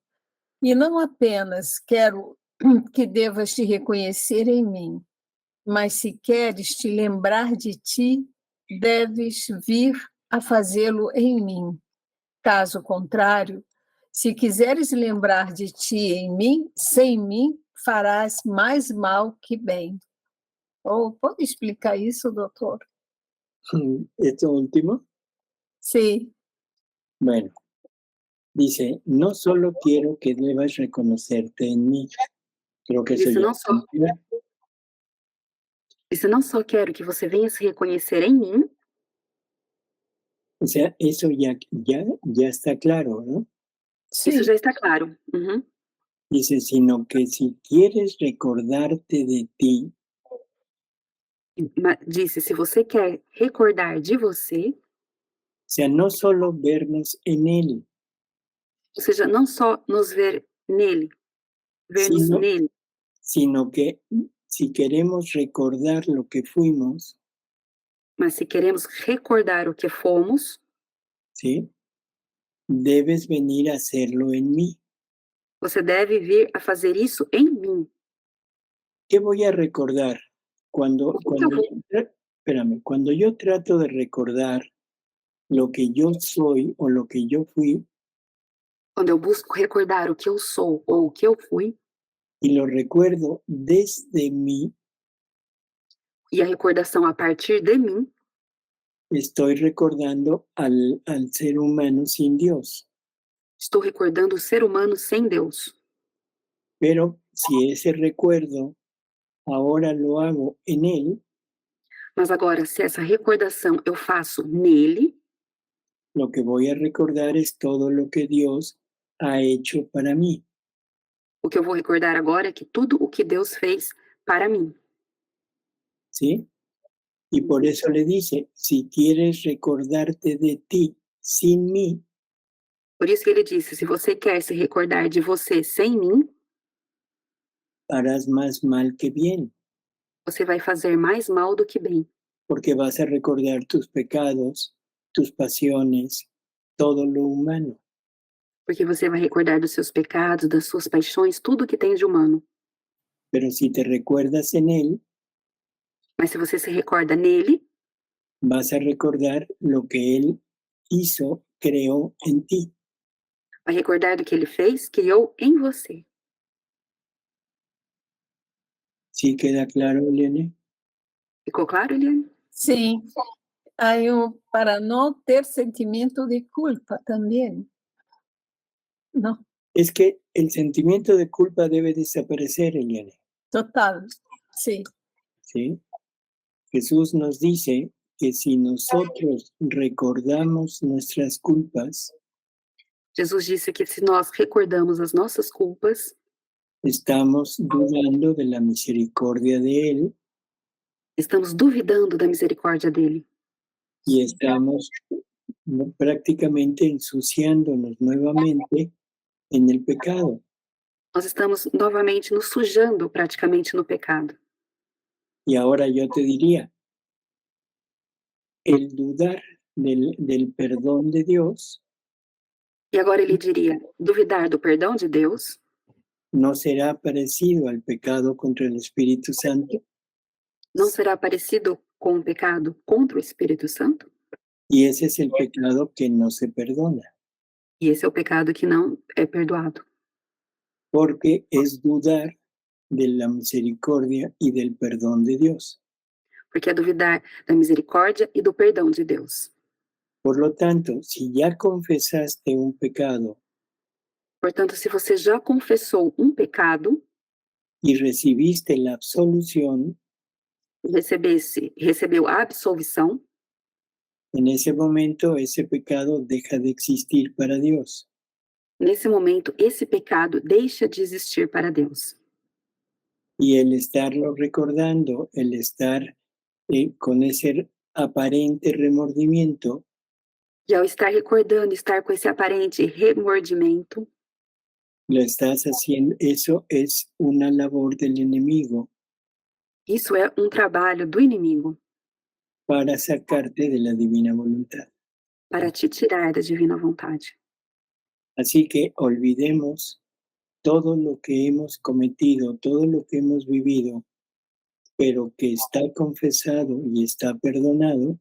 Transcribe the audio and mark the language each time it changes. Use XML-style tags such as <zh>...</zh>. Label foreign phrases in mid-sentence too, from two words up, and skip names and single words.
<pt>E não apenas quero que devas te reconhecer em mim, mas se queres te lembrar de ti, deves vir a fazê-lo em mim. Caso contrário, se quiseres lembrar de ti em mim, sem mim, farás mais mal que bem. Pode explicar isso, doutor?</pt> <es>Esto último,</es> <pt>Sim.</pt> <es>bueno, dice, no solo quiero que debas reconocerte en mí. Creo que eso</es> <pt>Isso</pt> <es>ya</es> <pt>não só, isso não só quero que você venha se reconhecer em mim,</pt> <es>o sea, eso ya está claro, ¿no?</es> <pt>isso Sim. já está claro. Uhum.</pt> <es>Dice, sino que si quieres recordarte de ti,</es> <pt>Disse, se você quer recordar de você,</pt> <es>o sea, no solo vernos en él,</es> <pt>ou seja, não só nos ver nele, ver-nos</pt> <es>sino,</es> <pt>nele,</pt> <es>sino que si queremos recordar lo que fuimos,</es> <pt>mas se queremos recordar o que fomos,</pt> <es>¿sí? Debes venir a hacerlo en mí.</es> <pt>você deve vir a fazer isso em mim.</pt> <es>¿Qué voy a recordar? Cuando yo trato de recordar lo que yo soy o lo que yo fui</es> <pt>Quando eu busco recordar o que eu sou ou o que eu fui,</pt> <es>y lo recuerdo desde mí,</es> <pt>e a recordação a partir de mim,</pt> <es>estoy recordando al ser humano sin Dios.</es> <pt>estou recordando o ser humano sem Deus.</pt> <es>Pero si ese recuerdo ahora lo hago en él,</es> <pt>Mas agora, se essa recordação eu faço nele,</pt> <es>lo que voy a recordar es todo lo que Dios ha hecho para mí.</es> <pt>o que eu vou recordar agora é que tudo o que Deus fez para mim.</pt> <es>¿Sí? Y por eso le dice, si quieres recordarte de ti sin mí,</es> <pt>Por isso que ele disse, se você quer se recordar de você sem mim,</pt> <es>harás más mal que bien,</es> <pt>você vai fazer mais mal do que bem.</pt> <es>porque vas a recordar tus pecados, tus pasiones, todo lo humano.</es> <pt>Porque você vai recordar dos seus pecados, das suas paixões, tudo que tem de humano.</pt> <es>Pero si te recuerdas en él,</es> <pt>Mas se você se recorda nele,</pt> <es>vas a recordar lo que él hizo, creó en ti.</es> <pt>vai recordar do que ele fez, criou em você.</pt> <es>¿Sí queda claro, Eliane?</es> <pt>Ficou claro, Eliane? Sim. Aí, para não ter sentimento de culpa também. Não,</pt> <es>Es que el sentimiento de culpa debe desaparecer, Eliane.</es> <pt>total. Sim.</pt> <es>¿Sí? Jesús nos dice que si nosotros recordamos nuestras culpas,</es> <pt>Jesus disse que se nós recordamos as nossas culpas,</pt> <es>estamos dudando de la misericordia de Él</es> <pt>estamos duvidando da misericórdia dele.</pt> <es>y estamos prácticamente ensuciándonos nuevamente en el pecado.</es> <pt>Nós estamos novamente nos sujando praticamente no pecado.</pt> <es>Y ahora yo te diría, el dudar del perdón de Dios</es> <pt>E agora ele diria, duvidar do perdão de Deus</pt> <es>no será parecido al pecado contra el Espíritu Santo,</es> <pt>não será parecido com o pecado contra o Espírito Santo?</pt> <es>y ese es el pecado que no se perdona,</es> <pt>E esse é o pecado que não é perdoado.</pt> <es>porque es dudar de la misericordia y del perdón de Dios.</es> <pt>Porque é duvidar da misericórdia e do perdão de Deus.</pt> <es>Por lo tanto, si ya confesaste un pecado</es> <pt>Portanto, se você já confessou um pecado</pt> <es>y recibiste la absolución,</es> <pt>e recebeu a absolvição,</pt> <es>en ese momento ese pecado deja de existir para Dios.</es> <pt>nesse momento, esse pecado deixa de existir para Deus.</pt> <es>Y el estarlo recordando, el estar con ese aparente remordimiento,</es> <pt>E ao estar recordando, estar com esse aparente remordimento,</pt> <es>lo estás haciendo, eso es una labor del enemigo</es> <pt>isso é um trabalho do inimigo</pt> <es>para sacarte de la divina voluntad.</es> <pt>para te tirar da divina vontade.</pt> <es>Así que olvidemos todo lo que hemos cometido, todo lo que hemos vivido, pero que está confesado y está perdonado,</es>